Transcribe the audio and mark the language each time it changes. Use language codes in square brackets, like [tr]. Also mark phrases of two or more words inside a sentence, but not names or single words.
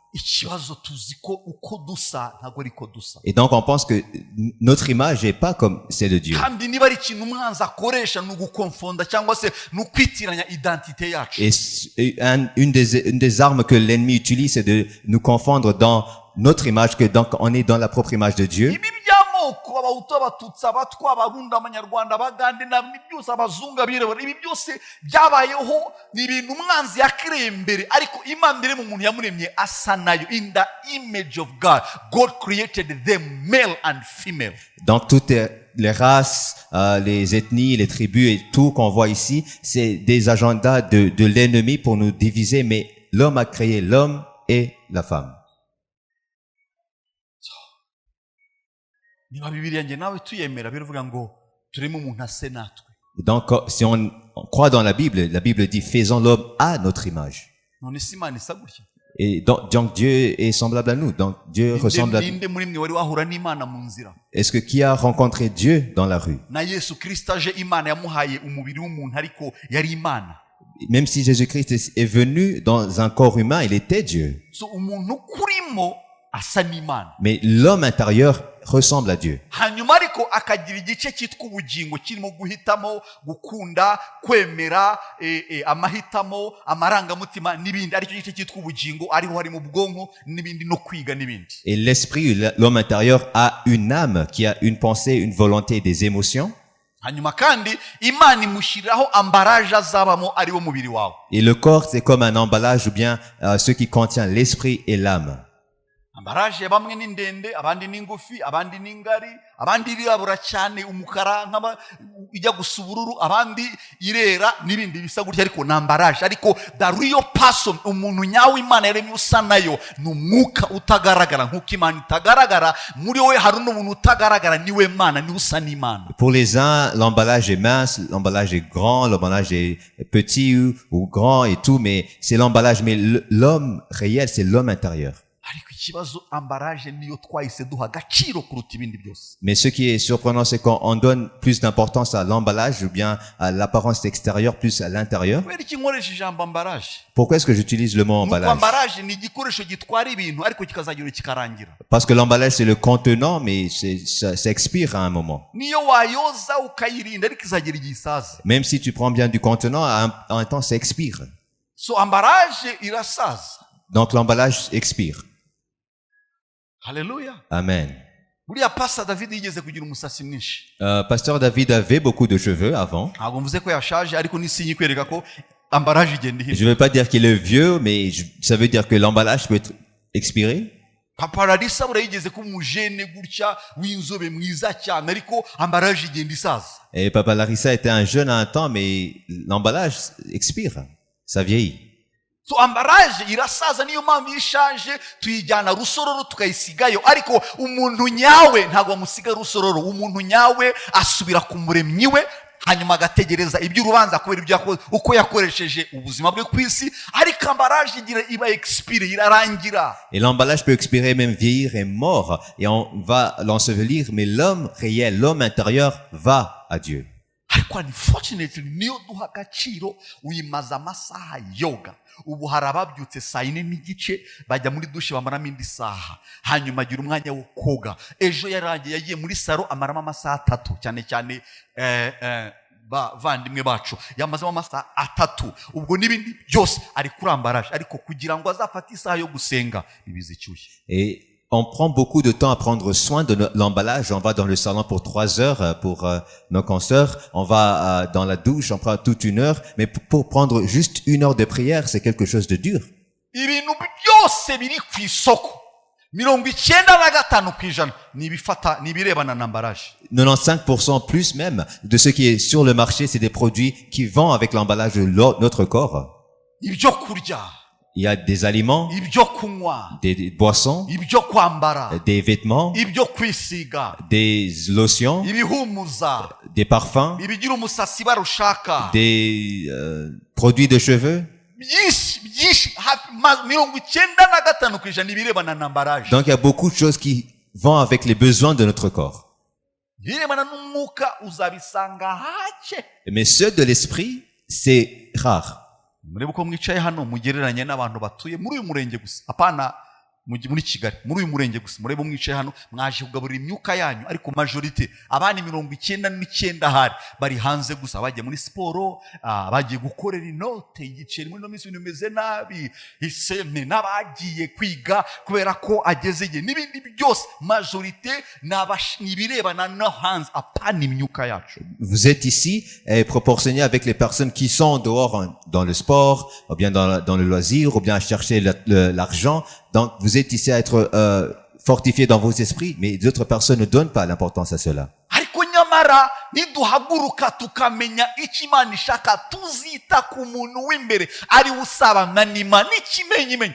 [fr] Et donc on pense que notre image n'est pas comme celle de Dieu. Et une des armes que l'ennemi utilise, c'est de nous confondre dans notre image, que donc on est dans la propre image de Dieu. [rw] Abahutu, Abatutsi, Abatwa, Abarundi, Abanyarwanda, Abagande, n'ibindi byose, abazungu, abirabura, ibi byose byabayeho, ni ibintu umwanzi yakiriye mbere, ariko Imana iri mu muntu yamuremye asa nayo. [en] In the image of God, God created them male and female. [fr] Donc toutes les races, les ethnies, les tribus et tout qu'on voit ici, c'est des agendas de l'ennemi pour nous diviser, mais l'homme a créé l'homme et la femme. Donc, si on croit dans la Bible dit faisons l'homme à notre image. Et donc Dieu est semblable à nous. Donc Dieu ressemble à nous. Est-ce que qui a rencontré Dieu dans la rue? Même si Jésus-Christ est venu dans un corps humain, il était Dieu. [rw] so umuntu kurimo asa n'Imana, [fr] Mais l'homme intérieur ressemble à Dieu. [rw] hanyuma ariko akagira igice cyitwa ubugingo kirimo guhitamo, gukunda, kwemera, amahitamo, amarangamutima n'ibindi, aricyo gice cyitwa ubugingo, ariho harimo ubwonko n'ibindi no kwiga n'ibindi. [fr] Et l'esprit, l'homme intérieur a une âme qui a une pensée, une volonté et des émotions. [rw] hanyuma kandi Imana imushyiriraho ambaraje azabamo ariwo mubiri wawe. [fr] Et le corps, c'est comme un emballage ou bien ce qui contient l'esprit et l'âme. [rw] ambaraje bamwe ni ndende, abandi ni ngufi, abandi ni ngari, abandi irabura cyane umukara nk'aba ijya gusa ubururu, abandi irera n'ibindi bisa gutya, ariko ni ambaraje. [en] Ariko the real person, [rw] umuntu nyawe Imana yaremye usa nayo, ni umwuka utagaragara. nk'uko Imana itagaragara, muri wowe hari n'umuntu utagaragara, niwe Mana, niwe usa n'Imana. [fr] Pour les uns, l'emballage est mince, l'emballage est grand, l'emballage est petit ou grand et tout, mais c'est l'emballage. Mais l'homme réel, c'est l'homme intérieur. [rw] ariko ikibazo ambaraje niyo twahise duha agaciro kuruta ibindi byose. [fr] Mais ce qui est surprenant, c'est qu'on donne plus d'importance à l'emballage ou bien à l'apparence extérieure plus à l'intérieur. [rw] kubera iki nkoresha ijambo ambaraje? [fr] Pourquoi est-ce que j'utilise le mot [rw] nuko [fr] emballage? [rw] ambaraje ni igikoresho gitwara ibintu ariko kikazagira kikarangira. [fr] Parce que l'emballage, c'est le contenant, mais ça expire à un moment. [rw] niyo wayoza ukayirinda ariko izagira igihe isaza. [fr] Même si tu prends bien du contenant, à un temps, ça expire. [rw] so ambaraje irasaza. [fr] Donc l'emballage expire. [rw] Haleluya. Amen. buriya Pastor David yigeze kugira umusatsi mwinshi. [fr] Pasteur David avait beaucoup de cheveux avant. [rw] ntabwo mvuze ko yashaje, ariko n'isi kwereka ko ambaraje igenda [fr] Je [rw] ihita. [fr] ne veux pas dire qu'il est vieux, mais ça veut dire que l'emballage peut être expiré. [rw] Papa Larissa buriya yigeze ko umujene gutya w'inzobe mwiza cyane, ariko ambaraje igenda isaza. [fr] Et Papa Larissa était un jeune à un temps, mais l'emballage expire. Ça vieillit. [rw] so ambaraje irasaza, niyo mpamvu iyo ishaje tuyijyana rusororo tukayisigayo, ariko umuntu nyawe ntabwo amusiga rusororo. umuntu nyawe asubira ku muremyi we, hanyuma agategereza iby'urubanza kubera ibyo uko yakoresheje ubuzima bwe ku isi. ariko ambaraje iba expire, irarangira. [fr] Et l'emballage peut expirer, même vieillir et mort. Et on va l'ensevelir, mais l'homme réel, l'homme intérieur va à Dieu. [rw] ariko unfortunately niyo duha agaciro, uyimaze amasaha yoga. ubu hari ababyutse saa 4 n'igice bajya muri dushe bamaramo indi saha, hanyuma agira umwanya wo koga. ejo yarangiye yagiye muri saro amaramo amasaha 3, cyane cyane bavandimwe bacu yamazemo amasaha 3. ubwo n'ibindi byose ari kuri ambaraje, ariko kugira ngo azafate isaha yo gusenga ibizi cyuye. [fr] Et on prend beaucoup de temps à prendre soin de l'emballage. On va dans le salon pour 3 heures pour nos consoeurs. On va dans la douche, on prend toute 1 heure. Mais pour prendre juste 1 heure de prière, c'est quelque chose de dur. [rw] ibintu byose biri ku isoko 95% nibifata nibirebana na ambaraje. [fr] 95% plus même de ce qui est sur le marché, c'est des produits qui vont avec l'emballage de notre corps. [rw] ibyo kurya, [fr] Il y a des aliments, [rw] ibyo kunywa, [fr] des boissons, [rw] ibyo kwambara, [fr] des vêtements, [rw] ibyo kwisiga, [fr] des lotions, [rw] ibihumuza, [fr] des parfums, [rw] ibigira umusatsi barushaka, [fr] des produits de cheveux. [rw] byinshi 95% nibirebana na ambaraje. [fr] Donc il y a beaucoup de choses qui vont avec les besoins de notre corps. [rw] birebana n'umwuka uzabisanga hake. [fr] Mais ceux de l'esprit, c'est rare. [rw] murebe uko mwicaye hano mugereranye n'abantu batuye muri uyu murenge gusa, apana muri Kigali, muri uyu murenge gusa. murebe mwicaye hano mwaje kugaburira imyuka yanyu, ariko majorite abandi 99 hari bari hanze gusa, bagiye muri siporo, bagiye gukorera inote igiceri. muri no minsi ibintu bimeze nabi, iseme n'abagiye kwiga kubera ko ageze igihe n'ibindi byose. majorite nibirebana no hanze, apana imyuka yacu. [fr] Vous êtes ici et proportionné avec les personnes qui sont dehors dans le sport, ou bien dans le loisir, ou bien à chercher l'argent. Donc, vous êtes ici à être fortifié dans vos esprits, mais d'autres personnes ne donnent pas l'importance à cela. [rw] ariko nyamara niduhaguruka tukamenya icyo Imana ishaka, tuzita ku muntu w'imbere ari usabana n'Imana n'ikimenyimenyi.